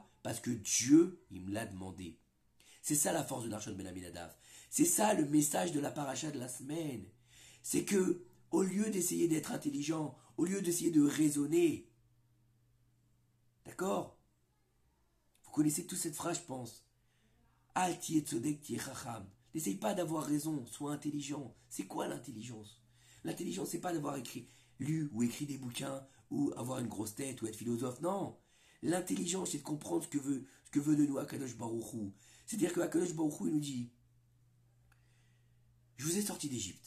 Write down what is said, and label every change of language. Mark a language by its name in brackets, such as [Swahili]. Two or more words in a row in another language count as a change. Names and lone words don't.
[French] Parce que Dieu, il me l'a demandé. C'est ça la force de Narshon ben Aminadav. C'est ça le message de la paracha de la semaine. C'est que, au lieu d'essayer d'être intelligent, au lieu d'essayer de raisonner, d'accord? Vous connaissez toute cette phrase, je pense. [Hebrew] אל תהיה צודק תהיה חכם. [French] N'essaye pas d'avoir raison, sois intelligent. C'est quoi l'intelligence? L'intelligence, c'est pas d'avoir lu ou écrit des bouquins, ou avoir une grosse tête, ou être philosophe. Non. L'intelligence, c'est de comprendre ce que veut de nous [Hebrew] הקדוש ברוך הוא. [French] C'est-à-dire que [Hebrew] הקדוש ברוך הוא, [French] il nous dit, je vous ai sorti d'Égypte.